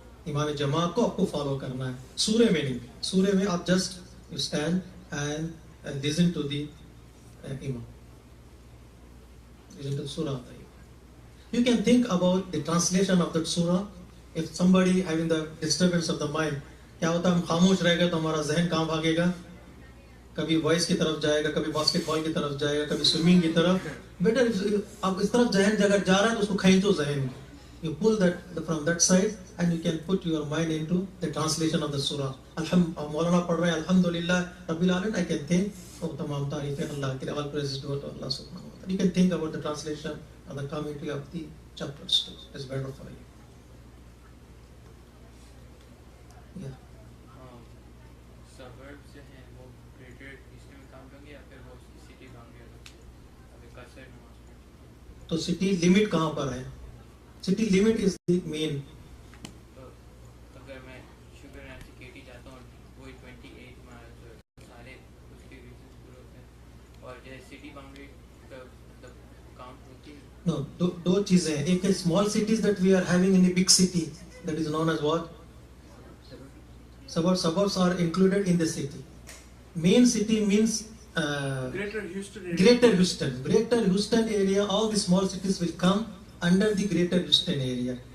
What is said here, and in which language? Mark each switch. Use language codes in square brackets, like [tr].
[hi] इमाम जमात को आपको फॉलो करना है. सूरे में नहीं. सूरे में आप [en] just you stand and listen to the imam. Listen to the surah. You can think about the translation of that surah. If somebody having the disturbance of the mind, [hi] क्या होता है, हम खामोश रहेगा तो हमारा जहन कहाँ भागेगा, कभी वॉइस की तरफ जाएगा, कभी बास्केटबॉल की तरफ जाएगा, कभी स्विमिंग की तरफ. बेटर आप इस तरफ जहन अगर जा रहा है तो उसको खींचो जहन. [en] You pull that from that side and you can put your mind into the translation of the surah. Moulana [hi] पढ़ रहे हैं [ar] Alhamdulillah Rabbil Alamin. [en] I can think, oh [hi] तमाम तारीफ़ें अल्लाह के लिए, [en] all praises due to Allah subhanahu wa ta'ala. You can think about the translation and the commentary of the chapters too. It's better for you. Yeah. [hi] Suburbs जो हैं वो greater east में काम करेंगे या फिर वो city boundary अभी कसर में. तो city limit कहाँ पर है? [en] City limit is the main. [hi] तो अगर मैं शुगर एंड सिकेटी जाता हूँ वही 28 माइल्स सारे उसके रीजन पूरे होते हैं और जैसे सिटी बाउंड्री मतलब काउंट होती है. No, दो चीजें हैं. एक है [en] small cities that we are having in the big city, that is known as what? Suburbs are included in the city. Main city means Greater Houston area. Greater Houston area. All the small cities will come under the Greater Houston area.